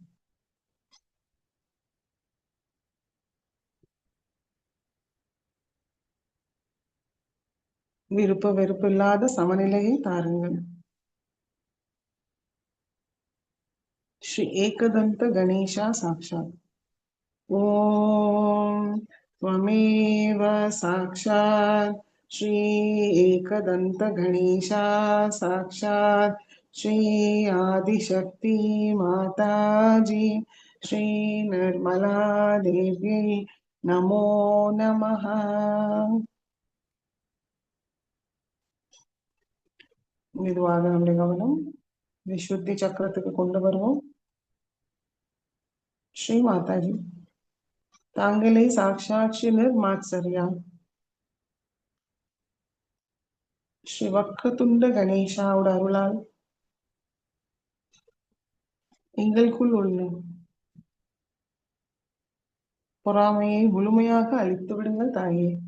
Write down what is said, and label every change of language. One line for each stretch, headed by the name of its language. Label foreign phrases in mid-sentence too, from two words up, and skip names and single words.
Tamil: விருப்ப வெறுப்பில்லாத சமநிலையை தாருங்கள்.
Sanskrit: श्री एकदन्त गणेशा साक्षात्. ஓம் त्वमेव साक्षात् श्री एकदन्त गणेशा साक्षात् श्री आदिशक्ति माताजी श्री निर्मला देव्यै नमो नमः.
Tamil: மெதுவாக நம்முடைய கவனம் விசுத்தி சக்கரத்துக்கு கொண்டு வருவோம். ஸ்ரீ மாதாஜி, தாங்களே சாக்ஷாத் ஸ்ரீ நிர்மாத்சரியா ஸ்ரீ வக்ரதுண்ட கணேஷாவோட அருளால் எங்களுக்குள் உள்ள பொறாமையை முழுமையாக அழித்து விடுங்கள் தாயே.